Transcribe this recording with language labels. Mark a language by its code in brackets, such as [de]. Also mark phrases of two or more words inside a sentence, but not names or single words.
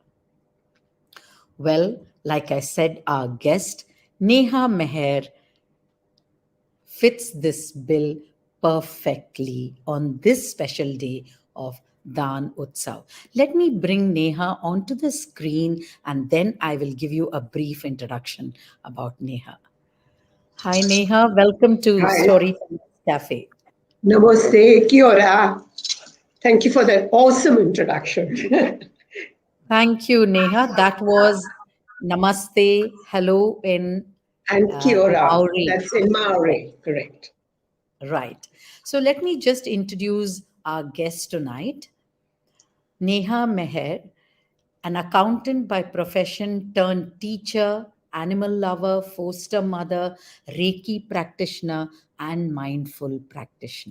[en] Well, like I said, our guest, Neha Meher, fits this bill perfectly on this special day of Dan Utsav. Let me bring Neha onto the screen and then I will give you a brief introduction about Neha. Hi, Neha. Welcome to Hi. Storytellers Cafe. Namaste. [mi] Kia ora. [en] Thank you for that awesome introduction. Thank you, Neha. That was Namaste, hello in [mi] And kia ora. [en] Maori. That's in Maori, correct. Right. So let me just introduce our guest tonight, Neha Meher, an accountant by profession turned teacher, animal lover, foster mother, Reiki practitioner, and mindful practitioner.